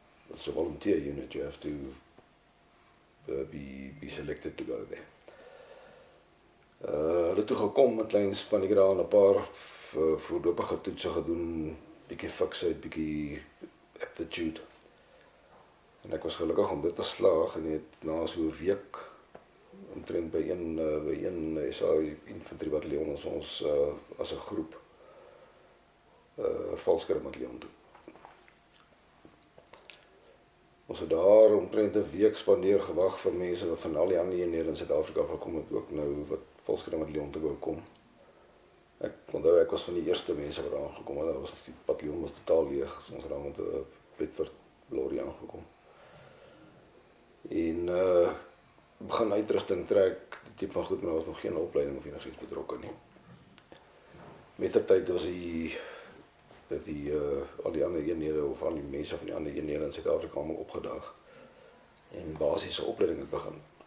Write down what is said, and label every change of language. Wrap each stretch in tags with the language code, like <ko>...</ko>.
<en>it's a volunteer unit, you have to be selected to go there.</en> <af>Hulle toe gekom met klein spannie daar, 'n paar voorlopige toetse gedoen, bietjie fiksheid, bietjie aptitude. En ek was gelukkig om dit te slaag en het na so 'n week omtrent by een SA infanteriebataljon ons as 'n groep valskermbataljon doen. Ons het daar omtrent 'n week spandeer gewag vir mense wat van al die ander eenhede in Suid-Afrika gekom het, ook nou wat valskermbataljon te wou kom. Ek onthou ek was van die eerste mense wat aangekom het. Die bataljon was totaal leeg, so ons het daar met 'n Bedford lorry aangekom. En begin uitrusting trek, die tipe van goed, maar daar was nog geen opleiding of enigiets betrokke nie. Met die tyd was al die ander eenhede of al die mense van die ander eenhede in Suid-Afrika allemaal opgedaag. En basiese opleiding het begin.</af>